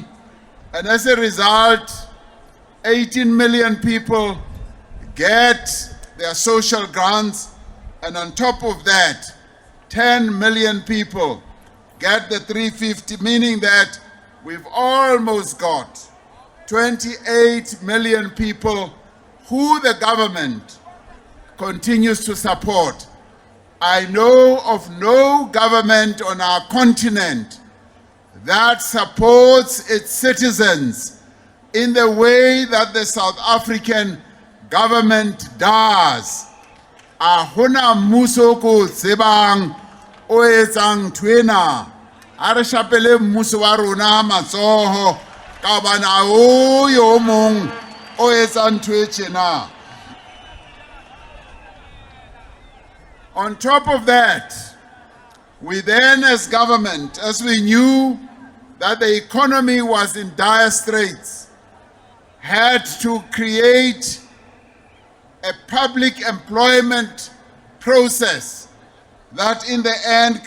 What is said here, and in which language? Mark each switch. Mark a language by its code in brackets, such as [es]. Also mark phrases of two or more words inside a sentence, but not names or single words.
[en] and as a result, 18 million people get their social grants, and on top of that, 10 million people get the 350, meaning that we've almost got 28 million people who the government continues to support. I know of no government on our continent that supports its citizens in the way that the South African government does. [st] Ahuna mmuso ko tsebang o etsang twena. A re shapele mmuso wa rona matsoho ka bana o yo mong o etsang ntho e tjena. [en] On top of that, we then as government, as we knew that the economy was in dire straits, had to create a public employment process that in the end